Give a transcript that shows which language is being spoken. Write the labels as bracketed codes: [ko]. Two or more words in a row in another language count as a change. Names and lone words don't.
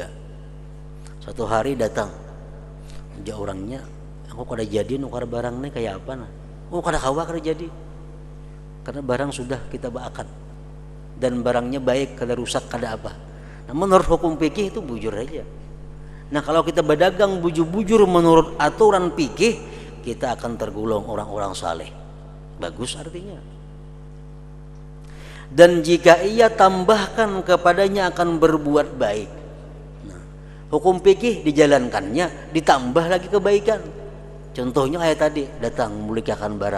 [bjn] Satu hari datang, dia orangnya, aku kada jadi nukar barangnya kayak apa nah? Oh, kada kawa kada jadi, karena barang sudah kita baakan dan barangnya baik, kada rusak, kada apa. [id] Nah, menurut hukum fikih itu bujur aja. Nah, kalau kita berdagang bujur-bujur menurut aturan fikih, kita akan tergolong orang-orang saleh. Bagus artinya. Dan jika ia tambahkan kepadanya akan berbuat baik. Nah, hukum fikih dijalankannya, ditambah lagi kebaikan. Contohnya kayak tadi, datang memulihkan barang.